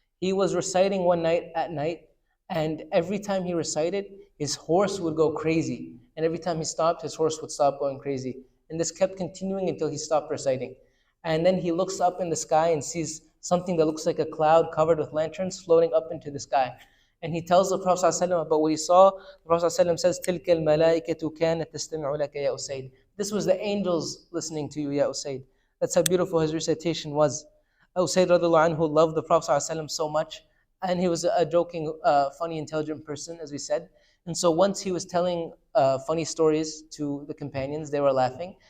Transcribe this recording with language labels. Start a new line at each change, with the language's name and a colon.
English: He was reciting one night at night, and every time he recited, his horse would go crazy. And every time he stopped, his horse would stop going crazy. And this kept continuing until he stopped reciting. And then he looks up in the sky and sees something that looks like a cloud covered with lanterns floating up into the sky. And he tells the Prophet ﷺ about what he saw. The Prophet ﷺ says,
Arabic: تِلْكَ الْمَلَائِكَةُ كَانَتْ تَسْتَمِعُ لَكَ يَا أُسَيْدِ.
English: This was the angels listening to you, Ya Usaid. That's how beautiful his recitation was. Usaid radiallahu anhu loved the Prophet ﷺ so much. And he was a joking, funny, intelligent person, as we said. And so once he was telling funny stories to the companions, they were laughing.